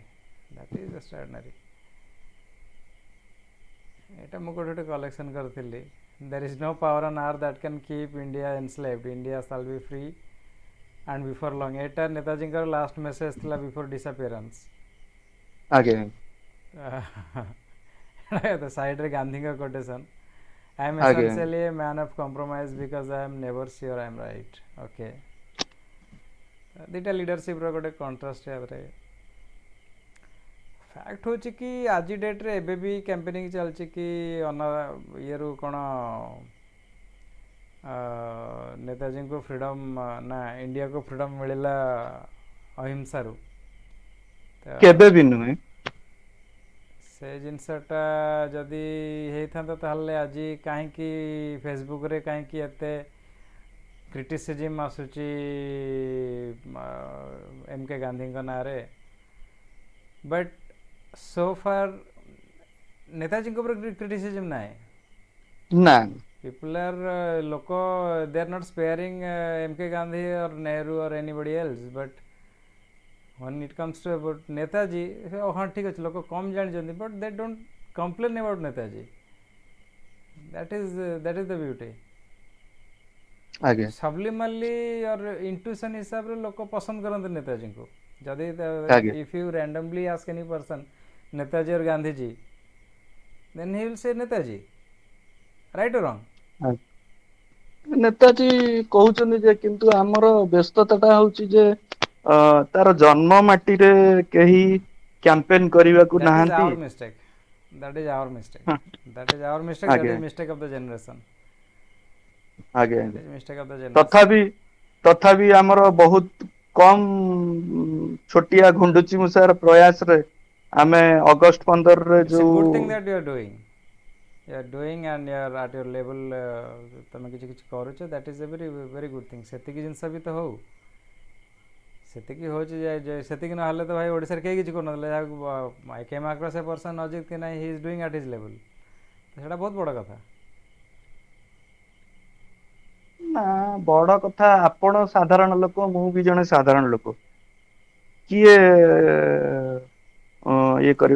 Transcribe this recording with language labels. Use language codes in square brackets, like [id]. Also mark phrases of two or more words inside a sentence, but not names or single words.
[en] That is extraordinary. [or] ଏଇଟା ମୁଁ ଗୋଟେ କଲେକ୍ସନ୍ କରିଥିଲି। [en] There is no power on earth that can keep India enslaved, India shall be free and before long. [or] ଏଇଟା ନେତାଜୀଙ୍କର [en] last message [or] ଥିଲା [en] before disappearance. [or] ଆଜ୍ଞା ସାଇଡ୍ରେ ଗାନ୍ଧୀଙ୍କ କୋଟେସନ୍, [en] I am [or] ଆଜ୍ଞା [en] essentially a man of compromise because I am never sure I am right. [or] ଓକେ, ଦୁଇଟା ଲିଡରସିପ୍ର ଗୋଟେ କଣ୍ଟ୍ରାଷ୍ଟ ଭାବରେ। ଫ୍ୟାକ୍ଟ ହେଉଛି କି ଆଜି ଡେଟ୍ରେ ଏବେ ବି କ୍ୟାମ୍ପେନିଂ ଚାଲିଛି କି ଇଏରୁ କ'ଣ ନେତାଜୀଙ୍କୁ ଫ୍ରିଡ଼ମ୍ ନା ଇଣ୍ଡିଆକୁ ଫ୍ରିଡ଼ମ୍ ମିଳିଲା ଅହିଂସାରୁ। ତ କେବେ ବି ନୁହେଁ। ସେ ଜିନିଷଟା ଯଦି ହେଇଥାନ୍ତା ତାହେଲେ ଆଜି କାହିଁକି ଫେସବୁକ୍ରେ କାହିଁକି ଏତେ କ୍ରିଟିସିଜିମ୍ ଆସୁଛି ଏମ୍ କେ ଗାନ୍ଧୀଙ୍କ ନାଁରେ। [en] but so far [hi] नेताजी के ऊपर क्रिटिसिज्म ना है. ना [en] People are लोको they are not sparing MK Gandhi or Nehru or anybody else, but when it comes to about Netaji, [hi] हाँ ठीक है लोग कम जान [en] but they don't complain about Netaji. That is the beauty. [hi] आगे Subliminally और intuition हिसाब रे लोग पसंद करते नेताजी को. जदि आगे [en] if you randomly ask any person Netaji or Gandhi ji, then he will say Netaji. Right or wrong? [or] ନେତାଜୀ କହୁଛନ୍ତି ଯେ କିନ୍ତୁ ଆମର ବ୍ୟସ୍ତତାଟା ହଉଛି ଯେ ତାର ଜନ୍ମ ମାଟିରେ କେହି କ୍ୟାମ୍ପେନ କରିବାକୁ [en] That is [or] ନାହାନ୍ତି. [en] our mistake. That is our mistake. [or] ହଁ, [en] That is our mistake. That [or] ଆଜ୍ଞା [en] is mistake of the generation. [or] ଆଜ୍ଞା [en] That [or] ଆଜ୍ଞା [en] is mistake of the generation. [or] ତଥାପି ତଥାପି ଆମର ବହୁତ କମ ଛୋଟିଆ ଗୁଣ୍ଡୁଚି ମୂଷାର ପ୍ରୟାସରେ ଆମେ ଅଗଷ୍ଟ 15ରେ [en] It's a [or] ଯୋଉ [en] good thing that you are doing. You are doing and you are at your level. [or] ତମେ କିଛି କିଛି କରୁଛ. [en] That is a very very good thing. [or] ସେତିକି ଜିନିଷ ବି ତ ହଉ. ସେତିକି ହେଉଛି ଯେ ସେତିକି ନହେଲେ ତ ଭାଇ ଓଡ଼ିଶାରେ କେହି କିଛି କରୁନଥିଲେ. [en] ଯାହାକୁ I came across a person Ajit [or] କି ନାହିଁ [en] he is doing at his level. [or] ସେଇଟା ବହୁତ ବଡ଼ କଥା. ନା ବଡ କଥା ଆପଣ ସାଧାରଣ ଲୋକ ମୁଁ ବି ଜଣେ ସାଧାରଣ ଲୋକ କିଏ ଇଏ କରିବ